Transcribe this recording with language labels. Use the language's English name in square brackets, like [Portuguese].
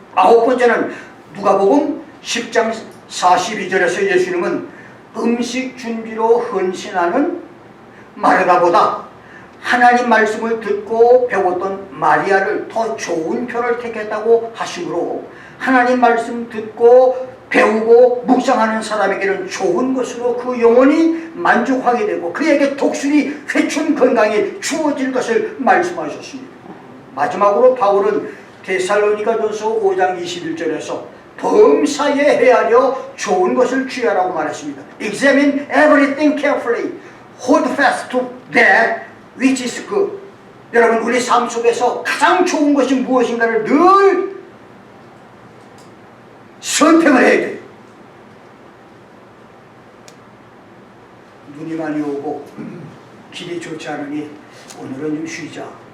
[Korean] 아홉 번째는 누가복음 10장 42절에서 예수님은 음식 준비로 헌신하는 마르다보다 하나님 말씀을 듣고 배웠던 마리아를 더 좋은 편을 택했다고 하시므로 하나님 말씀 듣고 배우고 묵상하는 사람에게는 좋은 것으로 그 영혼이 만족하게 되고 그에게 독수리 회춘 건강이 주어질 것을 말씀하셨습니다. 마지막으로 바울은 데살로니가전서 5장 21절에서 범사에 헤아려 좋은 것을 취하라고 말했습니다. [English] Examine everything carefully. Hold fast to that which is good. [Korean] 여러분, 우리 삶 속에서 가장 좋은 것이 무엇인가를 늘 선택을 해야 돼요. 눈이 많이 오고 길이 좋지 않으니 오늘은 좀 쉬자.